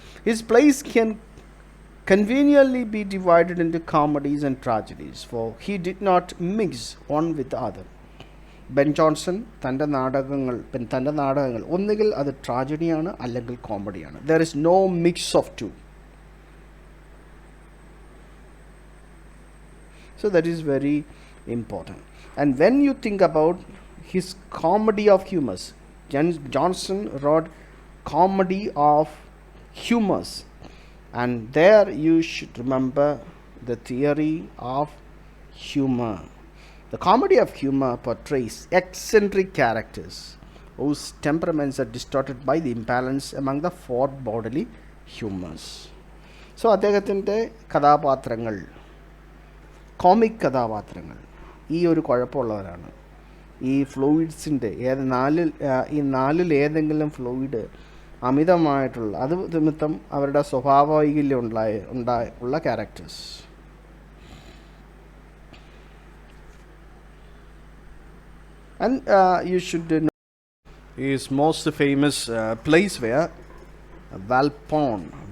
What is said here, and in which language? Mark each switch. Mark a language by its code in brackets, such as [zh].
[en] His plays can conveniently be divided into comedies and tragedies, for he did not mix one with the other. [ml] Ben Johnson തൻ്റെ നാടകങ്ങൾ ഒന്നുകിൽ അത് ട്രാജഡിയാണ് അല്ലെങ്കിൽ കോമഡിയാണ്. [en] There is no mix of 2. So that is very important. And when you think about his comedy of humors, Jonson wrote comedy of humors, and there you should remember the theory of humor. The comedy of humor portrays eccentric characters whose temperaments are distorted by the imbalance among the four bodily humors. [ml] So അദ്ദേഹത്തിൻ്റെ കഥാപാത്രങ്ങൾ, comic കഥാപാത്രങ്ങൾ ഈ ഒരു കുഴപ്പമുള്ളവരാണ്. ഈ ഫ്ലൂയിഡ്സിൻ്റെ ഈ നാലിൽ ഏതെങ്കിലും fluid അമിതമായിട്ടുള്ള അത് നിമിത്തം അവരുടെ സ്വഭാവവൈകല്യം ഉള്ള characters. [en] And you should know his most famous plays were Valpone,